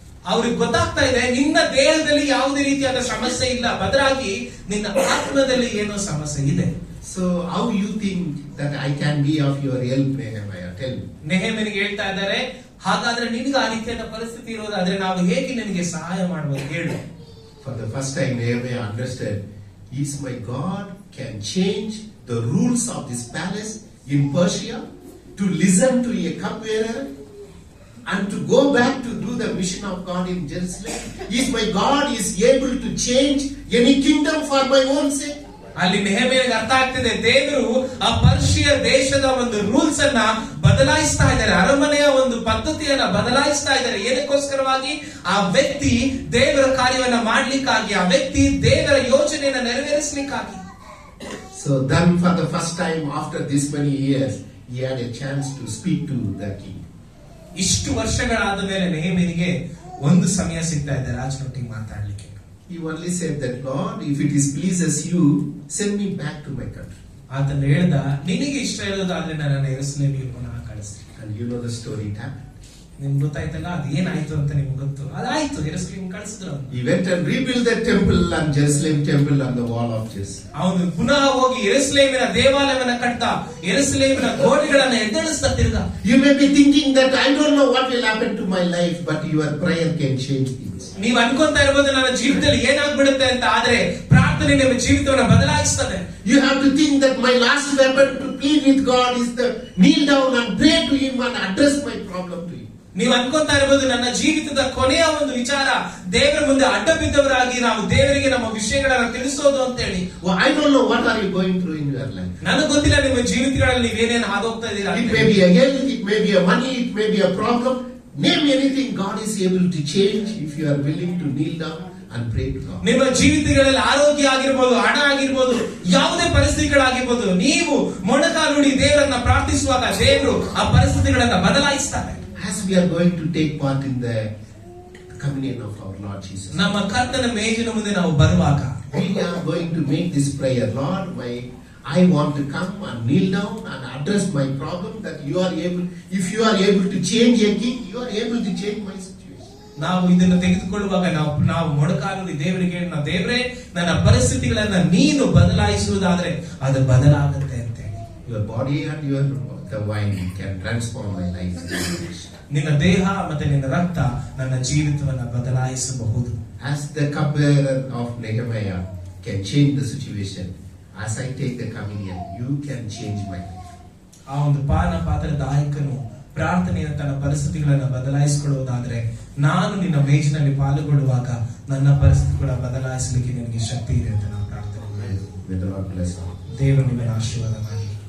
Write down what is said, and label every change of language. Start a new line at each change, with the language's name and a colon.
Kannada: ಅವ್ರಿಗೆ ಗೊತ್ತಾಗ್ತಾ ಇದೆ ನಿನ್ನ ದೇಹದಲ್ಲಿ ಯಾವುದೇ ರೀತಿಯಾದ ಸಮಸ್ಯೆ ಇಲ್ಲ, ಬದಲಾಗಿ ನಿನ್ನ ಆತ್ಮದಲ್ಲಿ ಏನೋ ಸಮಸ್ಯೆ ಇದೆ.
English: So how you think that I can be of your help, Nehemiah? Tell me.
Kannada: ನೆಹೆಮೀಯನಿಗೆ ಹೇಳ್ತಾ ಇದ್ದಾರೆ, ಹಾಗಾದ್ರೆ ನಿನಗೆ ಆ ರೀತಿಯಾದ ಪರಿಸ್ಥಿತಿ ಇರೋದಾದ್ರೆ ನಾವು ಹೇಗೆ ನಿನಗೆ ಸಹಾಯ ಮಾಡಬಹುದು ಹೇಳು.
English: For the first time Nehemiah understood, is my God can change the rules of this palace in Persia to listen to a cupbearer and to go back to do the mission of God in Jerusalem. Is my God is able to change any kingdom for my own sake?
Kannada: ಅಲ್ಲಿ ನೆಹೆಮೀಯನಿಗೆ ಅರ್ಥ ಆಗ್ತಿದೆ, ದೇವರು ಆ Persia ದೇಶದ ಒಂದು rules ಅನ್ನ ಬದಲಾಯಿಸ್ತಾ ಇದ್ದಾರೆ, ಅರಮನೆಯ ಒಂದು ಪದ್ಧತಿಯನ್ನ ಬದಲಾಯಿಸ್ತಾ ಇದ್ದಾರೆ. ಏನಕ್ಕೋಸ್ಕರವಾಗಿ? ಆ ವ್ಯಕ್ತಿ ದೇವರ ಕಾರ್ಯವನ್ನ ಮಾಡ್ಲಿಕ್ಕಾಗಿ, ಆ ವ್ಯಕ್ತಿ ದೇವರ ಯೋಜನೆಯನ್ನ ನೆರವೇರಿಸಲಿಕ್ಕಾಗಿ.
English: So then for the first time after this many years he had a chance to speak to the king.
Kannada: ಇಷ್ಟು ವರ್ಷಗಳಾದ ಮೇಲೆ ನೆಹೆಮೀಯನಿಗೆ ಒಂದು ಸಮಯ ಸಿಗ್ತಾ ಇದೆ ರಾಜನೊಟ್ಟಿಗೆ ಮಾತಾಡ್ಲಿಕ್ಕೆ.
English: He only said that, Lord, if it is pleases you, send me back to my country.
Kannada: ಆತನ ಹೇಳ್ದ, ನಿನಗೆ ಇಷ್ಟ ಇರೋದಾದ್ರೆ ನನ್ನನ್ನು ಯೆರೂಸಲೇಮಿಗೆ ಪುನಃ ಕಳಿಸಿ.
English: And you know the story, it happened.
Kannada: ನಿಮ್ಗೆ ಗೊತ್ತಾಯ್ತಲ್ಲ ಅದೇನಾಯ್ತು ಅಂತ ನಿಮ್ಗೆ ಗೊತ್ತು. ಅದಾಯ್ತು, ಯೆರೂಸಲೇಮಿಗೆ ಕಳಿಸಿದ್ರು.
English: He went and rebuilt the temple and Jerusalem temple on the wall of Jerusalem.
Kannada: ಅವನು ಪುನಃ ಹೋಗಿ ಯೆರೂಸಲೇಮಿನ ದೇವಾಲಯವನ್ನ ಕಟ್ಟ, ಯೆರೂಸಲೇಮಿನ ಗೋಡೆಗಳನ್ನ ಎದ್ದೇಳಿಸ್ತಾ ತಿರ್ಗ.
English: You may be thinking that I don't know what will happen to my life, but your prayer can change things.
Kannada: ನೀವು ಅನ್ಕೊಂತಾ ಇರ್ಬೋದು ನನ್ನ ಜೀವಿತದಲ್ಲಿ ಏನಾಗ್ಬಿಡುತ್ತೆ ಅಂತ, ಆದ್ರೆ ಪ್ರಾರ್ಥನೆ ನಿಮ್ಮ ಜೀವಿತವನ್ನ ಬದಲಾಯಿಸ್ತದೆ.
English: You have to think that my last weapon to plead with God is to kneel down and pray to Him and address my problem to Him.
Kannada: ನೀವು ಅನ್ಕೊಂತಾ ಇರ್ಬೋದು ನನ್ನ ಜೀವಿತದ ಕೊನೆಯ ಒಂದು ವಿಚಾರ ದೇವರ ಮುಂದೆ ಅಡ್ಡ ಬಿದ್ದವರಾಗಿ ನಾವು ದೇವರಿಗೆ ನಮ್ಮ ವಿಷಯಗಳನ್ನ ತಿಳಿಸೋದು ಅಂತ ಹೇಳಿ.
English: Well, I don't know what are you going through in your life.
Kannada: ನನಗೆ ಗೊತ್ತಿಲ್ಲ ನಿಮ್ಮ ಜೀವಿತಗಳಲ್ಲಿ ನೀವೇನೇನು ಹಾದೋಗ್ತಾ ಇದ್ದೀರಾ.
English: It may be a health, it may be a money, it may be a problem. Name anything, God is able to change if you are willing to kneel down and pray to God.
Kannada: ನಿಮ್ಮ ಜೀವಿತಗಳಲ್ಲಿ ಆರೋಗ್ಯ ಆಗಿರ್ಬೋದು, ಹಣ ಆಗಿರ್ಬೋದು, ಯಾವುದೇ ಪರಿಸ್ಥಿತಿಗಳಾಗಿರ್ಬೋದು, ನೀವು ಮೊಣಕಾಲೂಡಿ ದೇವರನ್ನ ಪ್ರಾರ್ಥಿಸುವಾಗ ದೇವರು ಆ ಪರಿಸ್ಥಿತಿಗಳನ್ನ ಬದಲಾಯಿಸ್ತಾರೆ.
English: As we are going to take part in the communion of our Lord Jesus,
Kannada: ನಮ್ಮ ಕರ್ತನ ಮೇಜಿನ ಮುಂದೆ ನಾವು ಬರುವಾಗ
English: we are going to make this prayer, Lord, I want to come and kneel down and address my problem, that you are able, if you are able to change a king, you are able to change my situation.
Kannada: ನಾವು ಇದನ್ನು ತೆಗೆದುಕೊಳ್ಳುವಾಗ ನಾವು ಮೊಣಕಾಲೂಡಿ ದೇವರಿಗೆ ದೇವರೇ ನನ್ನ ಪರಿಸ್ಥಿತಿಗಳನ್ನ ನೀನು ಬದಲಾಯಿಸುವುದಾದ್ರೆ ಅದು ಬದಲಾಗುತ್ತೆ ಅಂತ ಹೇಳಿ.
English: Your body and the wine can transform my life.
Kannada: ನಿನ್ನ ದೇಹ ಮತ್ತೆ ನಿನ್ನ ರಕ್ತ ನನ್ನ ಜೀವಿತವನ್ನ ಬದಲಾಯಿಸಬಹುದು.
English: As the cupbearer of Nehemiah can change the situation, as I take the communion, you can change my life.
Kannada: ಆ ಒಂದು ಪಾನ ಪಾತ್ರದಾಯಕನು ಪ್ರಾರ್ಥನೆಯನ್ನು ತನ್ನ ಪರಿಸ್ಥಿತಿಗಳನ್ನ ಬದಲಾಯಿಸಿಕೊಳ್ಳುವುದಾದ್ರೆ, ನಾನು ನಿನ್ನ ಮೇಜಿನಲ್ಲಿ ಪಾಲ್ಗೊಳ್ಳುವಾಗ ನನ್ನ ಪರಿಸ್ಥಿತಿಗಳ ಬದಲಾಯಿಸಲಿಕ್ಕೆ ನಿನಗೆ ಶಕ್ತಿ ಇದೆ ಅಂತ ನಾವು ಪ್ರಾರ್ಥನೆ ಮಾಡಿದ್ವಿ.
English: May the Lord bless you.
Kannada: ದೇವರು ನಿಮ್ಮನ್ನು ಆಶೀರ್ವಾದ ಮಾಡಿ.